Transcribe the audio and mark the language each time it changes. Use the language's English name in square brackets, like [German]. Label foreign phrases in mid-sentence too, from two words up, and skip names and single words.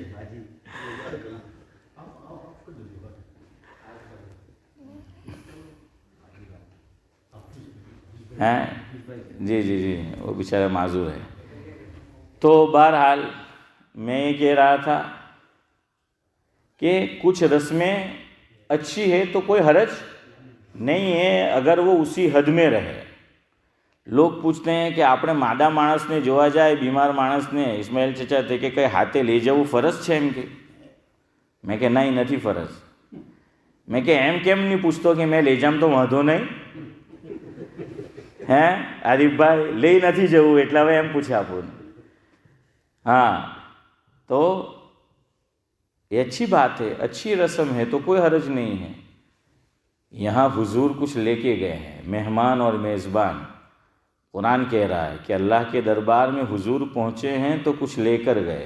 [Urdu] ہیں جی جی جی، وہ بیچارہ معذور ہے. تو بہرحال میں یہ کہہ رہا تھا کہ کچھ رسمیں اچھی ہے تو کوئی حرج نہیں ہے اگر وہ اسی حد میں رہے. لوگ پوچھتے ہیں کہ [Gujarati] આપણે માદા માણસને જોવા જાય, બીમાર માણસને ઇસ્માઇલ ચચા તે કે કંઈ હાથે લઈ જવું ફરજ છે એમ કે? મેં કે નહીં, નથી ફરજ. મેં કે એમ કેમ નહીં પૂછતો કે મેં લઈ જામ તો વાંધો નહીં? હે આરીફભાઈ, લઈ નથી જવું એટલે હવે એમ પૂછે આપણને. [Urdu] ہاں تو یہ اچھی بات ہے، اچھی رسم ہے تو کوئی حرج نہیں ہے. یہاں حضور کچھ لے کے گئے ہیں، مہمان اور میزبان. قرآن کہہ رہا ہے کہ اللہ کے دربار میں حضور پہنچے ہیں تو کچھ لے کر گئے.